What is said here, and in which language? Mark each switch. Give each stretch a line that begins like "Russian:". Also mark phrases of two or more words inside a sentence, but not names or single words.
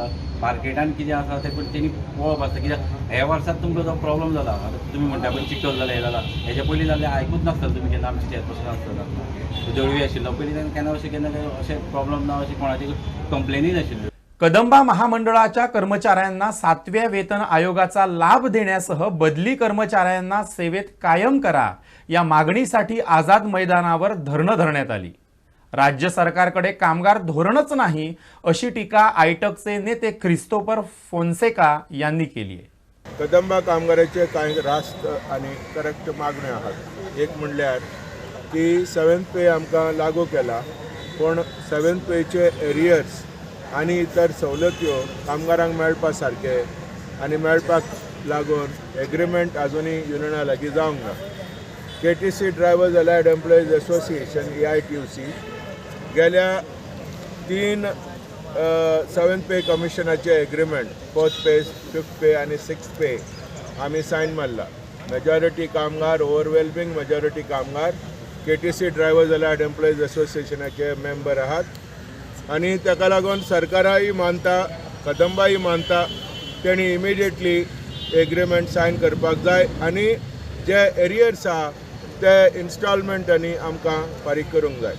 Konkani: मार्केटान कितें आसा तें पण तेणी पळोवप आसता कित्याक ह्या वर्साक तुमकां जो प्रॉब्लम जाला आतां तुमी म्हणटा पळय चिखल जाला हें जाला हेजे पयलीं जाल्लें आयकूच नासतलें तुमी केन्ना आमचे चेअरपर्सन आसतना दळवी आशिल्लो पयलीं तेन्ना केन्ना अशें प्रॉब्लम ना अशी कोणाची कंप्लेनी नाशिल्ल्यो.
Marathi: कदंबा महामंडळाच्या कर्मचाऱ्यांना 7व्या वेतन आयोगाचा लाभ देण्यासह बदली कर्मचाऱ्यांना सेवेत कायम करा या मागणीसाठी आझाद मैदानावर धरणं धरण्यात आली. राज्य सरकारकडे कामगार धोरणच नाही अशी टीका आयटकचे नेते क्रिस्तोफर फोन्सेका यांनी केली आहे.
Konkani: कदंबा कामगाराचे कांय रास्त आनी करेक्ट मागण्यो आहात. एक म्हणल्यार की 7th पे आमकां लागू केला पण 7th पेचे एरियर्स आनी इतर सवलत्यो कामगारांक मेळपा सारके आनी मेळपाक लागून एग्रीमेंट आजुनूय युनियना लागीं जावंक ना. KTC ड्रायव्हर्स अलायड एम्प्लॉईज असोसिएशन AITUC गेल्या 3 7th पे कमिशनाचे एग्रीमेंट 4th पे 5th पे आनी 6th पे आमी सायन मारला. मेजॉरिटी कामगार
English: overwhelming majority
Konkani: कामगार KTC ड्रायव्हर्स अलायड एम्प्लॉईज असोसिएशनाचे मेंबर आहात आणि ताका लागून सरकाराय मानता कदंबाई मानता तेणी
English: immediately agreement sign
Konkani: करपाक जाय आणि जे एरियर्स आहा ते इन्स्टॉलमेंटांनी आमकां फारीक करूंक जाय.